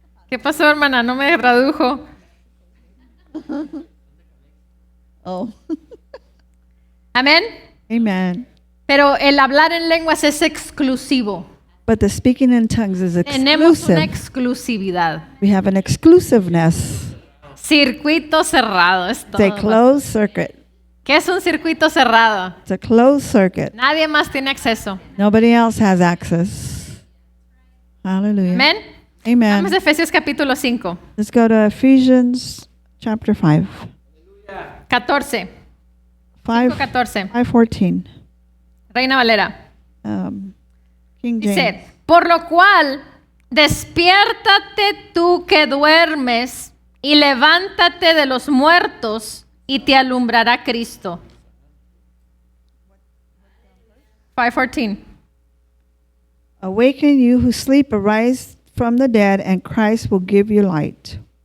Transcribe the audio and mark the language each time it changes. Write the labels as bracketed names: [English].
[Spanish] ¿Qué pasó, hermana? No me tradujo. [English] Oh. [Spanish] Amén. [English] Amen. [Spanish] Pero el hablar en lenguas es exclusivo. [English] But the speaking in tongues is [Spanish] Tenemos una exclusividad. [English] We have an exclusiveness. [Spanish] Circuito cerrado es [English] It's a [Spanish] todo. [English] closed circuit. [Spanish] ¿Qué es un circuito cerrado? [English] It's a closed circuit. [Spanish] Nadie más tiene acceso. [English] Nobody else has access. Hallelujah. [Spanish] Amén. [English] Amen. [Spanish] Vamos a Efesios capítulo 5, [English] Let's go to Ephesians chapter 5. 14. 5 14. 5:14. [Spanish] Reina Valera. [English] King James. [Spanish] Dice, por lo cual, despiértate tú que duermes y levántate de los muertos y te alumbrará Cristo. 5:14. [English] Awaken you who sleep, arise from the dead, and Christ will give you light.